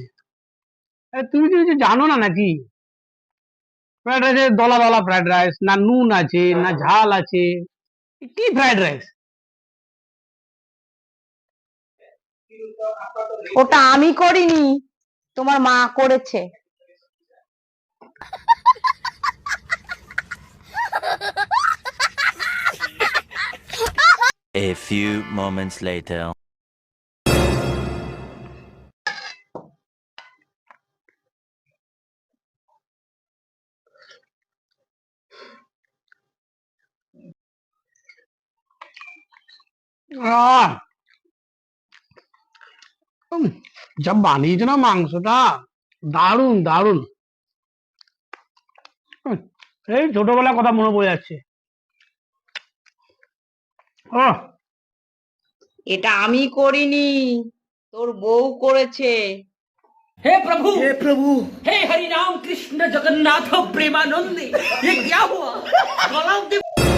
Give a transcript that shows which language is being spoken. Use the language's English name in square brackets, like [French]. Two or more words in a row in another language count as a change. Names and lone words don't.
[Bangla] তুমি কি কিছু জানো না নাকি? ফ্রাইড রাইসে দলা দলা ফ্রাইড রাইস, না নুন আছে না ঝাল আছে, কি ফ্রাইড রাইস? ওটা আমি করিনি, তোমার মা করেছে। [English] A few moments later. [Bangla] আহ যা বানিয়েছে না মাংসটা, দারুণ দারুণ। এই ছোটবেলার কথা মনে পড়ে যাচ্ছে। ও, এটা আমি করিনি, তোর বউ করেছে। [Hindi] हे प्रभु, हे प्रभु, हे हरि राम कृष्ण जगन्नाथ प्रेमानंद, ये क्या हुआ? गला